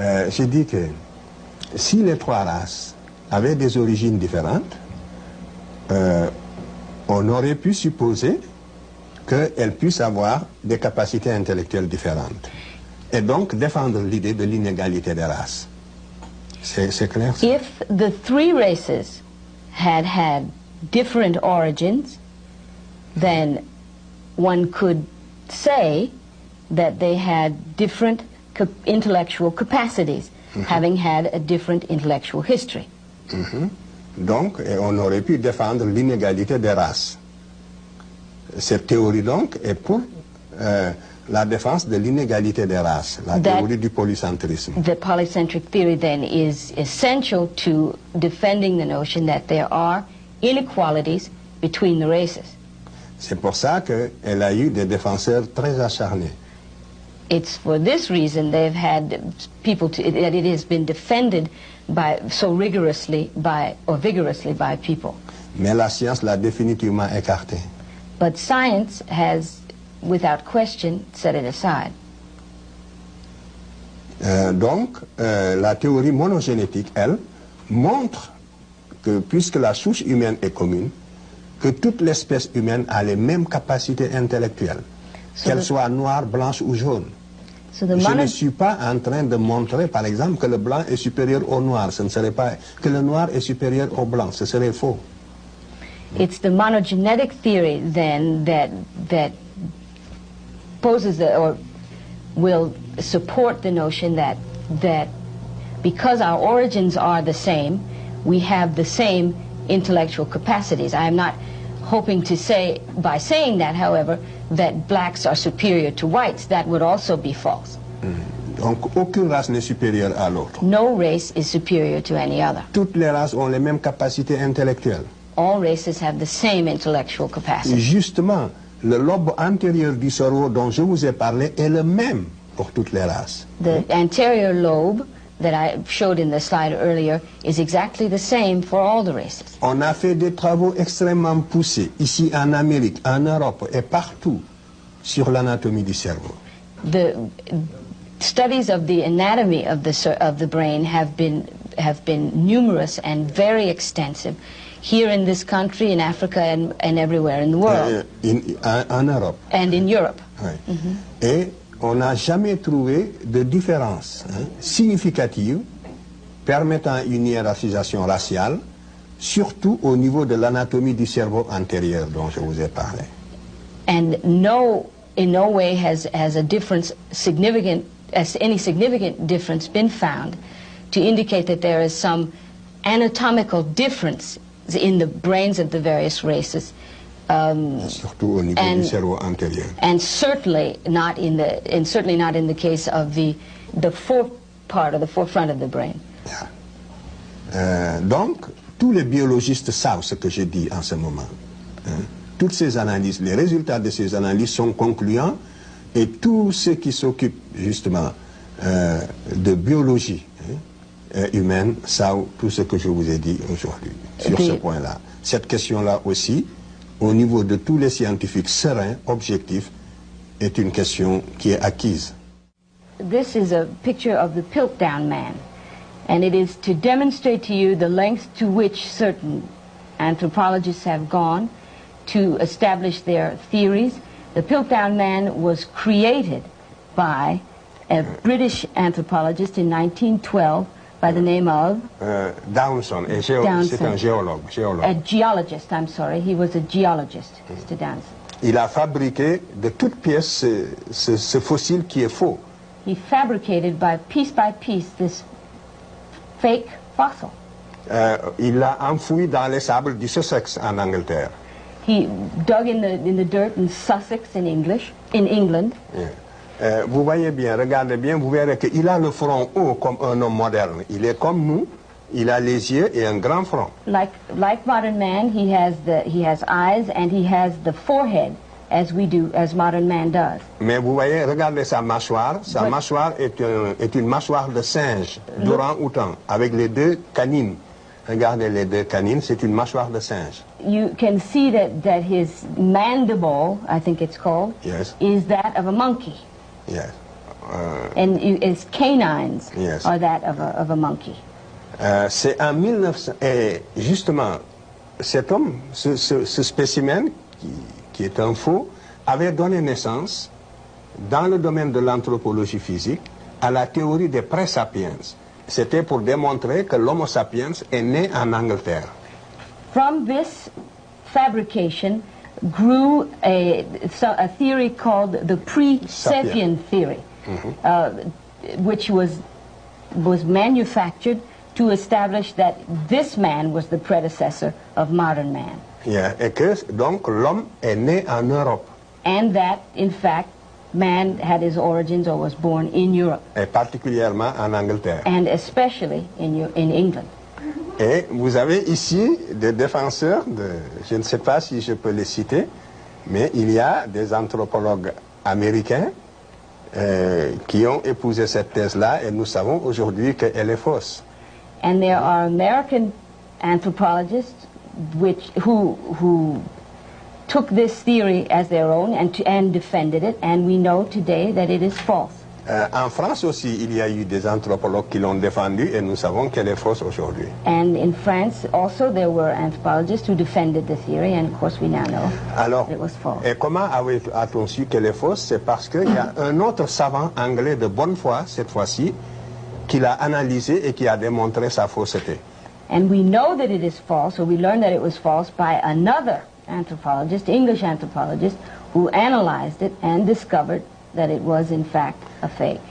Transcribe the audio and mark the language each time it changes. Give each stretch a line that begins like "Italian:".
French: J'ai dit que si les trois races avaient des origines différentes, on aurait pu supposer qu'elles puissent avoir des capacités intellectuelles différentes. Et donc défendre l'idée de l'inégalité des races. C'est clair? Ça?
English: If the three races had different origins, then one could say that they had different intellectual capacities, having had a different intellectual history.
French: Donc, on aurait pu défendre l'inégalité des races. Cette théorie, donc, est pour la défense de l'inégalité des races, la théorie du polycentrisme.
English: The polycentric theory, then, is essential to defending the notion that there are inequalities between the races.
French: C'est pour ça qu'elle a eu des défenseurs très acharnés.
English: It's for this reason they've had people that it has been defended so rigorously or vigorously by people.
French: Mais la science l'a définitivement écarté.
English: But science has, without question, set it aside.
French: Donc, la théorie monogénétique, elle, montre que, puisque la souche humaine est commune, que toute l'espèce humaine a les mêmes capacités intellectuelles, qu'elles soient noires, blanches ou jaunes. Je ne suis pas en train de montrer, par exemple, que le blanc est supérieur au noir. Ce ne serait pas que le noir est supérieur au blanc. Ce serait faux.
English: It's the monogenetic theory, then, that poses or will support the notion that because our origins are the same, we have the same intellectual capacities. I am not hoping to say, by saying that, however, that blacks are superior to whites. That would also be false.
French: Donc, aucune race n'est supérieure à l'autre.
English: No race is superior to any other.
French: Toutes les races ont les mêmes capacités intellectuelles.
English: All races have the same intellectual capacity.
French: Justement, le lobe antérieur du cerveau dont je vous ai parlé est le même pour toutes les races.
English: The anterior lobe that I showed in the slide earlier is exactly the same for all the races.
French: On a fait des travaux extrêmement poussés, ici en Amérique, en Europe et partout, sur l'anatomie du cerveau.
English: The studies of the anatomy of the brain have been numerous and very extensive here in this country, in Africa, and everywhere in the world.
French: En Europe.
English: And in Europe.
French: Oui. Et on n'a jamais trouvé de différence significative permettant une hiérarchisation raciale, surtout au niveau de l'anatomie du cerveau antérieur dont je vous ai parlé.
English: And in no way has a difference any significant difference been found to indicate that there is some anatomical difference in the brains of the various races.
French: Surtout au niveau du cerveau antérieur.
English: And certainly not in the case of the forefront of the brain. Yeah.
French: Donc, tous les biologistes savent ce que je dis en ce moment. Toutes ces analyses, les résultats de ces analyses sont concluants, et tous ceux qui s'occupent justement de biologie humaine savent tout ce que je vous ai dit aujourd'hui sur ce point-là. Cette question-là aussi, au niveau de tous les scientifiques sereins, objectifs, est une question qui est acquise.
English: This is a picture of the Piltdown man, and it is to demonstrate to you the lengths to which certain anthropologists have gone to establish their theories. The Piltdown man was created by a British anthropologist in 1912 by the name of
French: Downson, c'est un géologue.
English: A geologist, I'm sorry. He was a geologist, Mr. Downson.
French: Il a fabriqué de toutes pièces ce fossile qui est faux.
English: He fabricated by piece this fake fossil.
French: Il l'a enfoui dans les sables du Sussex en Angleterre.
English: He dug in the dirt in Sussex in England.
French: Vous voyez bien, regardez bien, vous verrez qu'il a le front haut comme un homme moderne. Il est comme nous, il a les yeux et un grand front.
English: Like modern man, he has eyes and he has the forehead as modern man does.
French: Mais vous voyez, regardez sa mâchoire. Sa mâchoire est une mâchoire de singe, d'orang-outan, avec les deux canines. Regardez les deux canines, c'est une mâchoire de singe.
English: You can see that his mandible, I think it's called, Yes. is that of a monkey. Yes. And his canines Yes. are that of a monkey.
French: C'est en 1900, et justement, cet homme, ce spécimen, qui est un faux, avait donné naissance, dans le domaine de l'anthropologie physique, à la théorie des pré-sapiens. C'était pour démontrer que l'Homo sapiens est né en Angleterre.
English: From this fabrication grew a theory called the pre-sapien theory, which was manufactured to establish that this man was the predecessor of modern man. Yeah.
French: Et que donc l'homme est né en Europe.
English: And that, in fact, man had his origins or was born in Europe.
French: Et particulièrement en Angleterre.
English: And especially in England.
French: Et vous avez ici des défenseurs, je ne sais pas si je peux les citer, mais il y a des anthropologues américains qui ont épousé cette thèse-là et nous savons aujourd'hui qu'elle est fausse.
English: And there are American anthropologists who took this theory as their own and defended it, and we know today that it is false.
French: En France aussi, il y a eu des anthropologues qui l'ont défendu et nous savons qu'elle est fausse aujourd'hui.
English: And in France also there were anthropologists who defended the theory, and of course we now know that it was false.
French: Et comment a-t-on su qu'elle est fausse? C'est parce qu'il y a un autre savant anglais de bonne foi, cette fois-ci, qui l'a analysé et qui a démontré sa fausseté.
English: And we know that it is false, or we learned that it was false by another anthropologist, English anthropologist, who analyzed it and discovered that it was in fact a fake.